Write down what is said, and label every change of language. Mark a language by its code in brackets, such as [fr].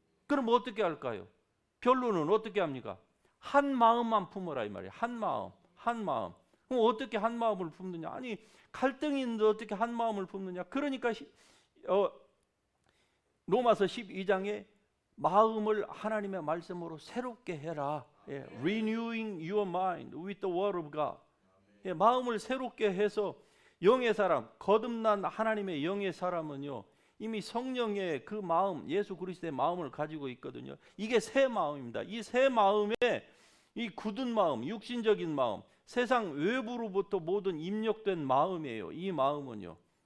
[ko] 그럼 어떻게 할까요? 결론은 어떻게 합니까? 한 마음만 품어라 이 말이에요. 한 마음. 그럼 어떻게 한 마음을 품느냐? 아니 갈등이 있는데 어떻게 한 마음을 품느냐? 그러니까 로마서 12장에 마음을 하나님의 말씀으로 새롭게 해라. [en] Renewing your mind with the word of God. [ko] 마음을 새롭게 해서 영의 사람, 거듭난 하나님의 영의 사람은요. 이미 성령의 그 마음, 예수 그리스도의 마음을 가지고 있거든요. 이게 새 마음입니다. 이 새 마음에 이 굳은 마음, 육신적인 마음, 세상 외부로부터 모든 입력된 마음이에요. 이 마음은요.